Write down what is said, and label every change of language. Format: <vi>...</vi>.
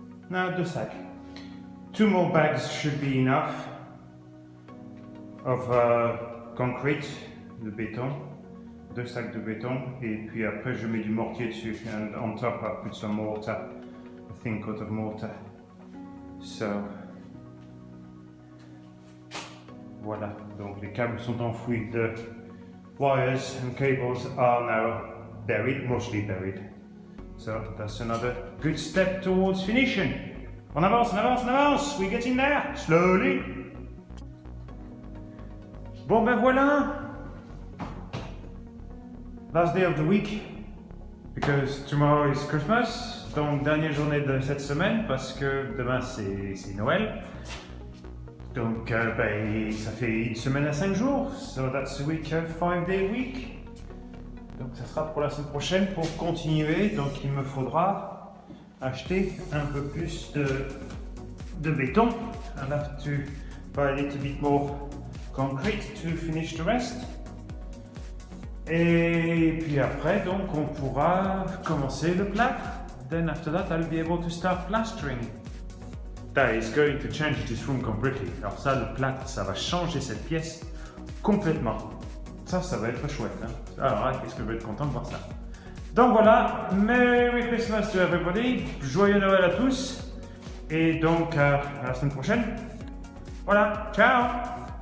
<fr>Non, 2 sacs.</fr> <en>2 more bags should be enough of concrete,</en> <fr>de béton. 2 sacs de béton. Et puis après je mets du mortier dessus.</fr> <en>And on top I put some mortar. A thin coat of mortar. So</en> <fr>voilà, donc les câbles sont enfouis.</fr> <en>The wires and cables are now buried, mostly buried. So that's another good step towards finishing.</en> <fr>On avance,</fr> <en>we're getting there, slowly.</en> <fr>Bon ben voilà.</fr> <en>Last day of the week, because tomorrow is Christmas.</en> <fr>Donc, dernière journée de cette semaine parce que demain c'est Noël. Donc, ça fait une semaine à 5 jours.</fr> <en>So that's a week, 5-day week.</en> <fr>Donc, ça sera pour la semaine prochaine pour continuer. Donc, il me faudra acheter un peu plus de béton.</fr> <en>I'll have to buy a little bit more concrete to finish the rest.</en> <fr>Et puis après, donc, on pourra commencer le plâtre.</fr> <en>Then after that, I'll be able to start plastering. That is going to change this room completely.</en> <fr>Alors ça, le plâtre, ça va changer cette pièce complètement. Ça va être chouette. Hein? Alors, est-ce que je vais être content de voir ça? Donc voilà,</fr> <en>Merry Christmas to everybody.</en> <fr>Joyeux Noël à tous. Et donc, à la semaine prochaine. Voilà, ciao!</fr>